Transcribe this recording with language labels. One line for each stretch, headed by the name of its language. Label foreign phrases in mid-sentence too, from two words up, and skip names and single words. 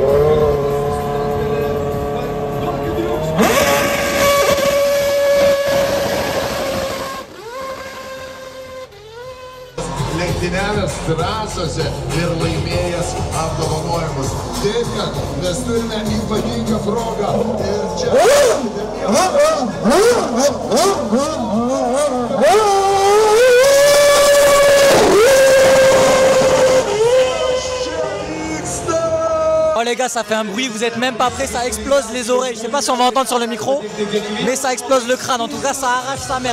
Lithuanian: Lenktyniavęs trasose ir laimėjęs apdovanojimus. Taip, kad mes turime ypatingą progą ir čia...
French: Oh les gars, ça fait un bruit, vous êtes même pas prêts, ça explose les oreilles. Je sais pas si on va entendre sur le micro, mais ça explose le crâne. En tout cas, ça arrache sa mère.